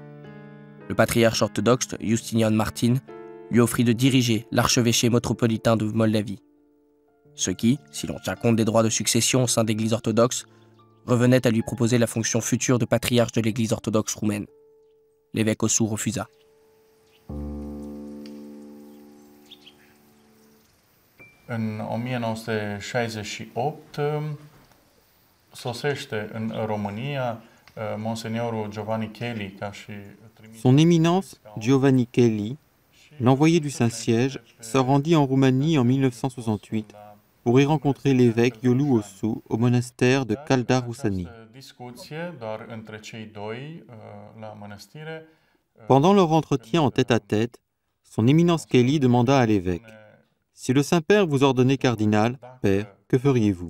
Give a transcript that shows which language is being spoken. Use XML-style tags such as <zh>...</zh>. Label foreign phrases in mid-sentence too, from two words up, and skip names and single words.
<fr>Le patriarche orthodoxe Justinian Martin lui offrit de diriger l'archevêché métropolitain de Moldavie. Ce qui, si l'on tient compte des droits de succession au sein de l'Église orthodoxe, revenait à lui proposer la fonction future de patriarche de l'Église orthodoxe roumaine. L'évêque Osu refusa.</fr> <ro>În 1968 sosește în România Monseigneur Giovanni Kelly ca și</ro> <fr>Son Éminence Giovanni Kelly, l'envoyé du Saint-Siège, se rendit en Roumanie en 1968 pour y rencontrer l'évêque Iuliu Osu au monastère de Caldaruzani. Pendant leur entretien en tête-à-tête, son Éminence Kelly demanda à l'évêque: si le Saint-Père vous ordonnait cardinal, Père, que feriez-vous?</fr>